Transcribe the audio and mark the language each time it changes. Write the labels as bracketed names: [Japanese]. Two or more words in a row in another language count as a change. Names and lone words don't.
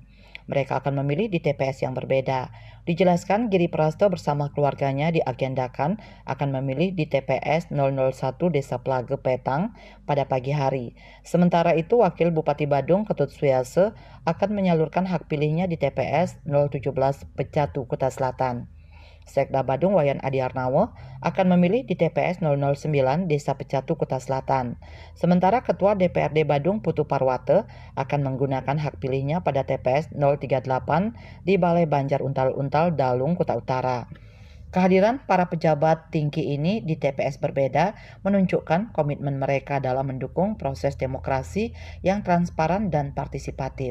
[Indonesian] Mereka akan memilih di TPS yang berbeda. Dijelaskan Giri Prasto bersama keluarganya diagendakan akan memilih di TPS 001 Desa Plage Petang pada pagi hari. Sementara itu Wakil Bupati Badung Ketut Suyase akan menyalurkan hak pilihnya di TPS 017 Pecatu Kuta Selatan. Sekda Badung Wayan Adiarnawo akan memilih di TPS 009 Desa Pecatu Kuta Selatan. Sementara Ketua DPRD Badung Putu Parwate akan menggunakan hak pilihnya pada TPS 038 di Balai Banjar Untal-Untal Dalung Kuta Utara. Kehadiran para pejabat tinggi ini di TPS berbeda menunjukkan komitmen mereka dalam mendukung proses demokrasi yang transparan dan partisipatif.